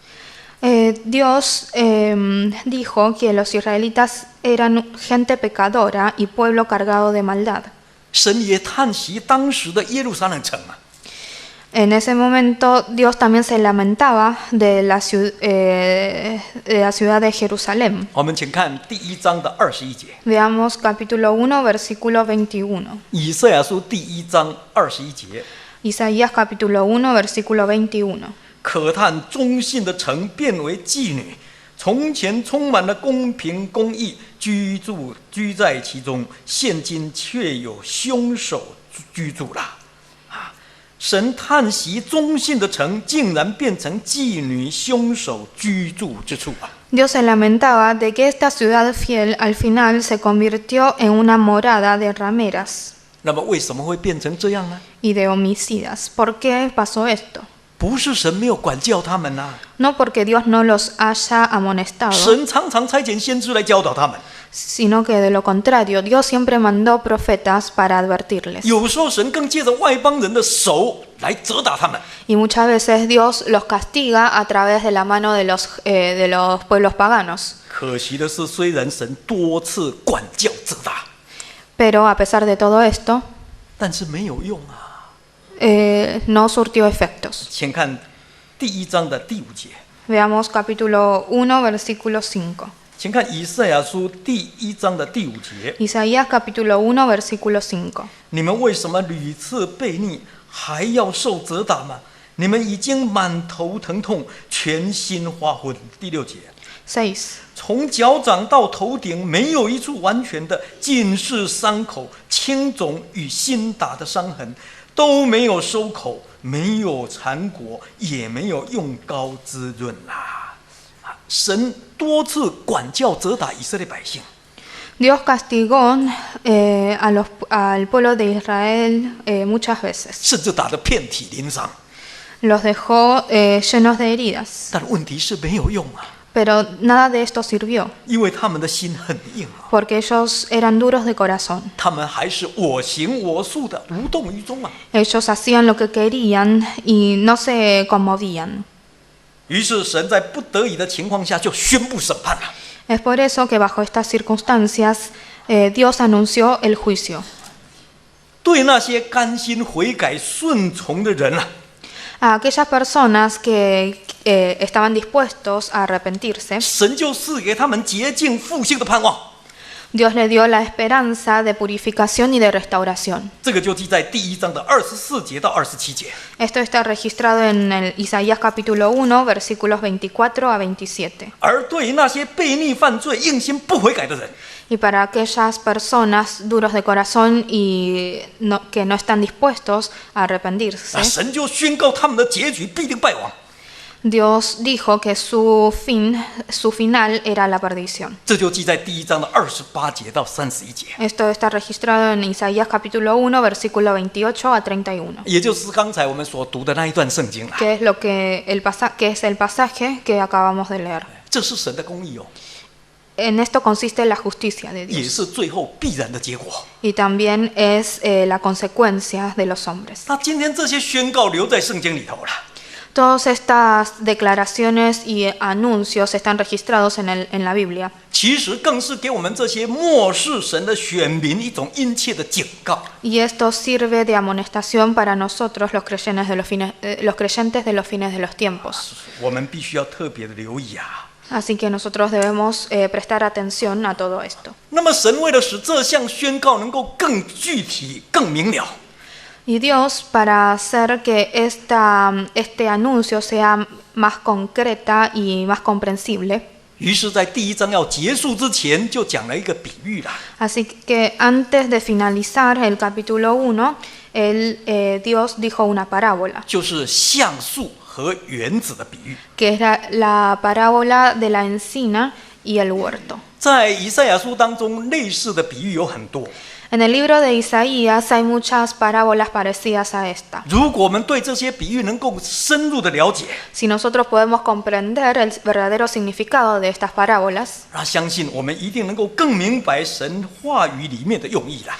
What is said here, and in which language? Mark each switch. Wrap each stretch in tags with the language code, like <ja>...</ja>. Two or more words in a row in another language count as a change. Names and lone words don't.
<es>Dios dijo que los israelitas eran gente pecadora y pueblo cargado de maldad.</es> <zh>神也叹息当时的耶路撒冷城啊！</zh> <es>En ese momento Dios también se lamentaba de la ciudad de Jerusalén.</es> <zh>我们请看第1章的21节，</zh> <es>Veamos capítulo 1 versículo 21.</es> <zh>以赛亚书第1章21节。</zh> <es>Isaías capítulo 1 versículo 21.</es> <zh>可叹忠信的城变为妓女，从前充满了公平公义，居在其中，现今却有凶手居住了。神叹息忠信的城竟然变成妓女、凶手居住之处啊！</zh> <es>Dios se lamentaba de que esta ciudad fiel al final se convirtió en una morada de rameras</es> <zh>那么为什么会变成这样呢？</zh> <es>y de homicidas. ¿Por qué pasó esto?</es> <zh>不是神没有管教他们啊，</zh> <es>No porque Dios no los haya amonestado,</es> <zh>神常常差遣先知来教导他们。</zh> <es>sino que de lo contrario, Dios siempre mandó profetas para advertirles.</es> <zh>有时候神更借着外邦人的手来责打他们。</zh> <es>Y muchas veces Dios los castiga a través de la mano de los pueblos paganos.</es> <zh>可惜的是，虽然神多次管教责打，</zh> <es>Pero a pesar de todo esto,</es> <zh>但是没有用啊。</zh> <es>no surtió efectos.</es> <zh>请看第1章的第5节，</zh> <es>Veamos capítulo 1, versículo 5.</es> <zh>请看以赛亚书第1章的第5节。</zh> <es>Isaías capítulo 1, versículo 5.</es> <zh>你们为什么屡次悖逆，还要受责打吗？你们已经满头疼痛，全心花昏。第6节， 6. 从脚掌到头顶，没有一处完全的，尽是伤口、青肿与新打的伤痕，都没有收口，没有缠裹，也没有用膏滋润啦。神多次管教责打以色列百姓，</zh> <es>Dios castigó al pueblo de Israel muchas veces.</es> <zh>甚至打得遍体鳞伤。</zh> <es>Los dejó llenos de heridas.</es> <zh>但问题是没有用啊，</zh> <es>Pero nada de esto sirvió,</es> <zh>因为他们的心很硬啊，</zh> <es>porque ellos eran duros de corazón.</es> <zh>他们还是我行我素的，无动于衷啊。</zh> <es>Ellos hacían lo que querían y no se conmovían.</es> <zh>于是神在不得已的情况下就宣布审判了。</zh> <es>Es por eso que bajo estas circunstancias Dios anunció el juicio.</es> <zh>对那些甘心悔改顺从的人啊，</zh> <es>A aquellas personas que estaban dispuestos a arrepentirse,</es> <zh>神就赐给他们洁净复兴的盼望。</zh> <es>Dios le dio la esperanza de purificación y de restauración.</es> <zh>这个就记在第1章的24节到27节。</zh> <es>Esto está registrado en el Isaías capítulo 1, versículos 24 a 27.</es> <zh>而对于那些悖逆犯罪、硬心不悔改的人，</zh> <es>Y para aquellas personas duros de corazón y que no están dispuestos a arrepentirse,</es> <zh>神就宣告他们的结局必定败亡。</zh> <es>Dios dijo que su final era la perdición.</es> <zh>这就记在第1章的28节到31节，</zh> <es>Esto está registrado en Isaías capítulo 1, versículo 28 a 31.</es> <zh>也就是刚才我们所读的那一段圣经了。</zh> <es>Que es el pasaje que acabamos de leer.</es> <zh>这是神的公义哦，</zh> <es>En esto consiste la justicia de</es> <zh>也</zh> <es>Dios</es> <zh>是最后必然的结果。</zh> <es>y también es la consecuencia de los hombres.</es> <zh>那今天这些宣告留在圣经里头了。</zh> <es>Todas estas declaraciones y anuncios están registrados en la Biblia.</es> <zh>其实更是给我们这些漠视神的选民一种殷切的警告。</zh> <es>Y esto sirve de amonestación para nosotros, los creyentes de los fines de los tiempos.</es> <zh>我们必须要特别的留意啊。</zh> <es>Así que nosotros debemos prestar atención a todo esto.</es> <zh>那么神为了使这项宣告能够更具体、更明了，</zh> <es>Y Dios, para hacer que este anuncio sea más concreta y más comprensible,</es> <zh>于是，在第1章要结束之前，就讲了一个比喻啦。</zh> <es>así que antes de finalizar el capítulo 1, Dios dijo una parábola,</es> <zh>就是橡树和园子的比喻。</zh> <es>que es la parábola de la encina y el huerto.</es> <zh>在以赛亚书当中，类似的比喻有很多。</zh> <es>En el libro de Isaías hay muchas parábolas parecidas a esta.</es> <zh>如果我们对这些比喻能够深入的了解，</zh> <es>Si nosotros podemos comprender el verdadero significado de estas parábolas,</es> <zh>那相信我们一定能够更明白神话语里面的用意啦。</zh>